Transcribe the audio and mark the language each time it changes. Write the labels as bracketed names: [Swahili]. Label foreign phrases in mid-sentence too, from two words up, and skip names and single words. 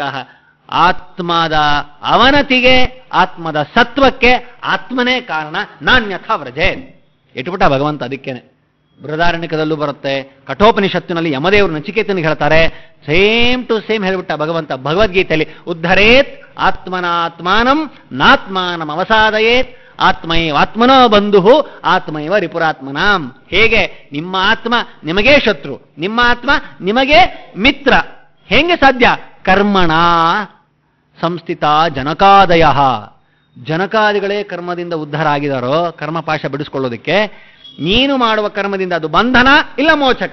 [Kannada] ಆತ್ಮದ ಅವನತಿಗೆ, ಆತ್ಮದ ಸತ್ವಕ್ಕೆ ಆತ್ಮನೇ ಕಾರಣ. [Sanskrit] ನಾನ್ಯಥಾ ವ್ರಜೆ [Kannada] ಇಟ್ಬಿಟ್ಟ ಭಗವಂತ. ಅದಕ್ಕೇನೆ ಬೃಹದಾರಣ್ಯಕದಲ್ಲೂ ಬರುತ್ತೆ, ಕಠೋಪನಿಷತ್ತಿನಲ್ಲಿ ಯಮದೇವರು ನಚಿಕೇತನಿಗೆ ಹೇಳ್ತಾರೆ, [English] same to same [Kannada] ಹೇಳ್ಬಿಟ್ಟ ಭಗವಂತ ಭಗವದ್ಗೀತೆಯಲ್ಲಿ. [Sanskrit] ಉದ್ಧರೇತ್ ಆತ್ಮನಾತ್ಮಾನಂ ನಾತ್ಮಾನಂ ಅವಸಾದಯೇತ್ ಆತ್ಮನೋ ಬಂಧು ಆತ್ಮೈವ ರಿಪುರಾತ್ಮನಾಂ. [Kannada] ಹೇಗೆ ನಿಮ್ಮ ಆತ್ಮ ನಿಮಗೇ ಶತ್ರು, ನಿಮ್ಮ ಆತ್ಮ ನಿಮಗೆ ಮಿತ್ರ. ಹೆಂಗೆ ಸಾಧ್ಯ? [Sanskrit] ಕರ್ಮಣ ಸಂಸ್ಥಿತ ಜನಕಾದಯ. [Kannada] ಜನಕಾದಿಗಳೇ ಕರ್ಮದಿಂದ ಉದ್ಧಾರ ಆಗಿದಾರೋ ಕರ್ಮಪಾಶ ಬಿಡಿಸ್ಕೊಳ್ಳೋದಕ್ಕೆ. ನೀನು ಮಾಡುವ ಕರ್ಮದಿಂದ ಅದು ಬಂಧನ ಇಲ್ಲ ಮೋಚಕ.